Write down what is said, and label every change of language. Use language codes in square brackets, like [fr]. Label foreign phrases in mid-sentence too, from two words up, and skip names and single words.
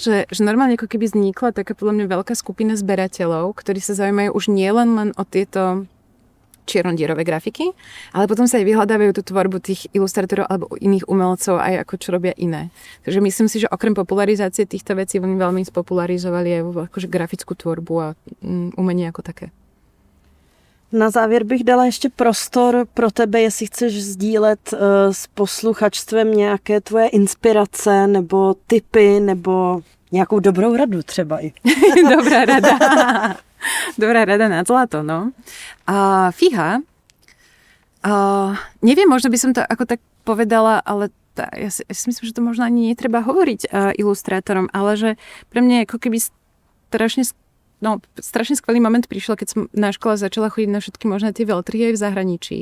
[sk] Že normálne ako keby vznikla taká podľa mňa veľká skupina zberateľov, ktorí sa zaujímajú už nielen o tieto čiernodierové grafiky, ale potom sa aj vyhľadávajú tú tvorbu tých ilustrátorov alebo iných umelcov aj ako čo robia iné. Takže myslím si, že okrem popularizácie týchto vecí oni veľmi spopularizovali aj akože grafickú tvorbu a umenie ako také. [cs] Na závěr bych dala ještě prostor pro tebe, jestli chceš sdílet s posluchačstvem nějaké tvoje inspirace nebo tipy nebo nějakou dobrou radu třeba i. [sk] Dobrá rada. Dobrá rada na zlato, no. Fíha. Neviem, možno by som to ako tak povedala, ale ja si myslím, že to možno ani netreba hovoriť ilustrátorom, ale že pre mňa ako keby strašne skvelý moment prišiel, keď som na škole začala chodiť na všetky možné tie veľtrhy aj v zahraničí.